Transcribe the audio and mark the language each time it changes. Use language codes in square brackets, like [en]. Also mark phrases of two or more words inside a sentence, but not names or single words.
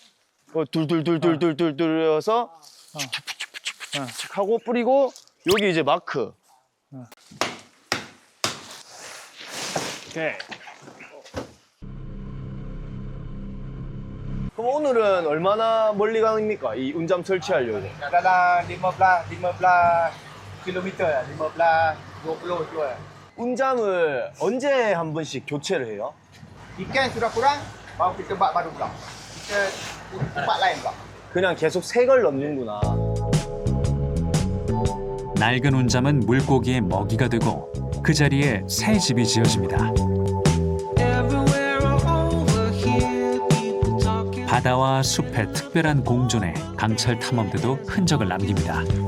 [ko] 둘둘둘둘둘둘둘 해서 칙칙칙칙칙 하고 뿌리고 여기 이제 마크. 오케이. 그럼 오늘은 얼마나 멀리 갑니까? 이 운잠 설치하려고. [ms] Dalam 15 kilometer, 15, 20 tu. [ko] 운잠을 언제 한 번씩 교체를 해요? [ms] Ikan sudah kurang, baru kita buat baru pula. Kita tempat lain pula. [ko] 그냥 계속 색을 넣는구나. 낡은 운잠은 물고기의 먹이가 되고 그 자리에 새 집이 지어집니다. 바다와 숲의 특별한 공존에 강철 탐험대도 흔적을 남깁니다.